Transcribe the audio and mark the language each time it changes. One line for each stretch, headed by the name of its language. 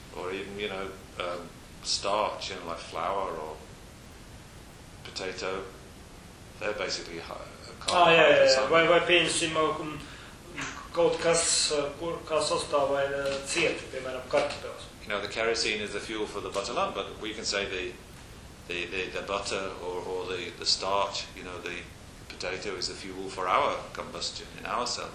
English: Or even, you know, starch, you know, like flour or potato. They're basically carbohydrates.
Latvian: Vai pieņemsim kaut kas, kā sastāv vai cieti, piemēram, kartupels.
English: You know, the kerosene is the fuel for the butter lamp, but we can say the butter or the starch, you know, the potato is the fuel for our combustion in our cells.